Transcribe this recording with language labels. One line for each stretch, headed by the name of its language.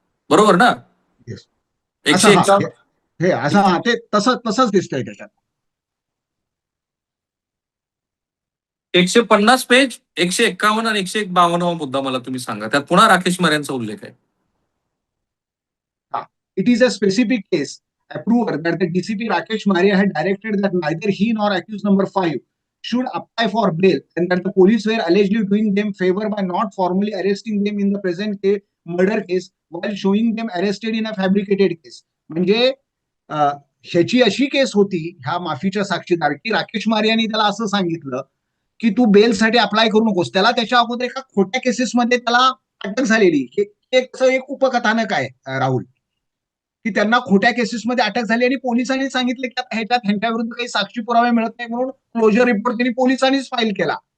Marathi: बरोबर ना? असं ते तसंच दिसतंय त्याच्यात. 150 पेज, 151 आणि 152 मुद्दा मला तुम्ही सांगा. त्यात पुन्हा राकेश मारे यांचा उल्लेख आहे.
English: It is a specific case, approver, that the DCP Rakesh Maria had directed that neither he nor accused number 5 should apply for bail, and that the police were allegedly doing them favor by not formally arresting them in the present murder case while showing them arrested in a fabricated case.
Marathi: म्हणजे ह्याची अशी केस होती ह्या माफीच्या साक्षीदार की राकेश मारियानी त्याला असं सांगितलं की तू बेलसाठी अप्लाय करू नकोस. त्याला त्याच्या अगोदर एका खोट्या केसेसमध्ये त्याला अटक झालेली. एक उपकथानक आहे राहुल. की त्यांना खोट्या केसेसमध्ये अटक झाली आणि पोलिसांनी सांगितलं की आता ह्याच्यात ह्यांच्याविरुद्ध काही साक्षी पुरावे मिळत नाही म्हणून क्लोजर रिपोर्ट त्यांनी पोलिसांनीच फाईल केला.